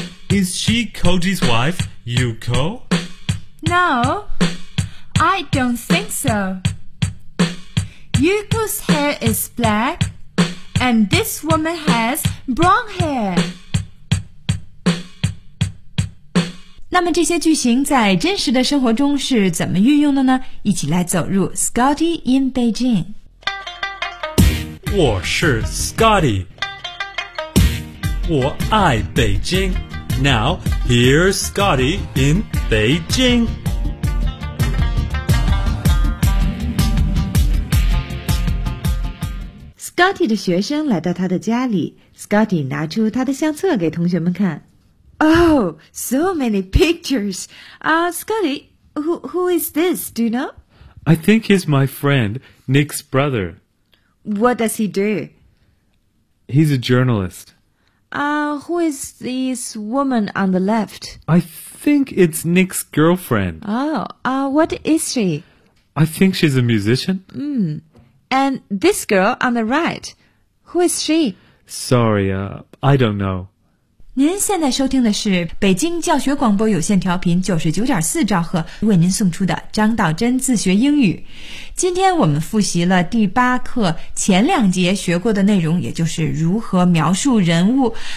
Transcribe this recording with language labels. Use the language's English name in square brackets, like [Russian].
[English] Is she Koji's wife, Yuko? No, I don't think so. Yuko's hair is black, and this woman has brown hair. [Chinese] 那么这些句型在真实的生活中是怎么运用的呢？一起来走入 Scotty in Beijing。我是 Scotty， 我爱北京。 [English] Now, here's Scotty in Beijing. [Chinese] Scotty 的学生来到他的家里， Scotty 拿出他的相册给同学们看。 [English] Oh, so many pictures. Scotty, who is this, do you know? I think he's my friend, Nick's brother. What does he do? He's a journalist. Who is this woman on the left? I think it's Nick's girlfriend. What is she? I think she's a musician. And this girl on the right, who is she? Sorry, I don't know. [Chinese] 您现在收听的是北京教学广播有线调频 99.4 兆赫为您送出的张道真自学英语。今天我们复习了第八课前两节学过的内容，也就是如何描述人物。